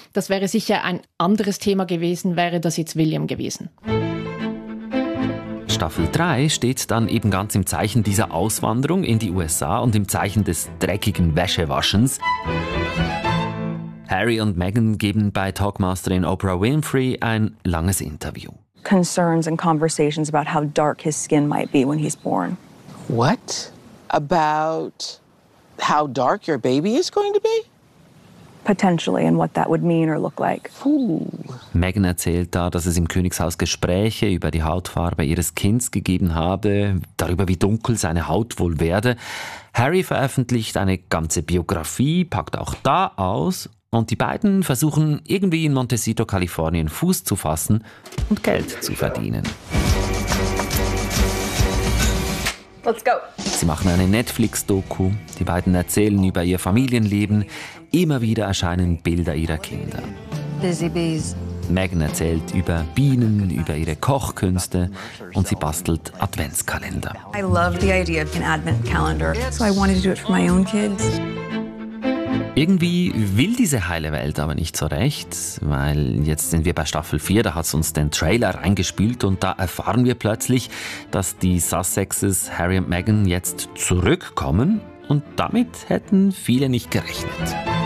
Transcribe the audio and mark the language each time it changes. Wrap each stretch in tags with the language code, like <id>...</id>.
<de>Das wäre sicher ein anderes Thema gewesen, wäre das jetzt William gewesen. Staffel 3 steht dann eben ganz im Zeichen dieser Auswanderung in die USA und im Zeichen des dreckigen Wäschewaschens. Harry und Meghan geben bei Talkmasterin Oprah Winfrey ein langes Interview.</de> <en>Concerns and conversations about how dark his skin might be when he's born. What? About how dark your baby is going to be? Potentially and what that would mean or look like.</en> <de>Meghan erzählt da, dass es im Königshaus Gespräche über die Hautfarbe ihres Kindes gegeben habe, darüber, wie dunkel seine Haut wohl werde. Harry veröffentlicht eine ganze Biografie, packt auch da aus und die beiden versuchen irgendwie in Montecito, Kalifornien Fuß zu fassen und Geld zu verdienen.</de> <en>Let's go.</en> <de>Sie machen eine Netflix-Doku, die beiden erzählen über ihr Familienleben. Immer wieder erscheinen Bilder ihrer Kinder.</de> <en>Busy bees.</en> <de>Meghan erzählt über Bienen, über ihre Kochkünste und sie bastelt Adventskalender.</de> <en>I love the idea of an advent calendar, so I wanted to do it for my own kids.</en> <de>Irgendwie will diese heile Welt aber nicht so recht, weil jetzt sind wir bei Staffel 4, da hat's uns den Trailer reingespielt und da erfahren wir plötzlich, dass die Sussexes Harry und Meghan jetzt zurückkommen. Und damit hätten viele nicht gerechnet.</de>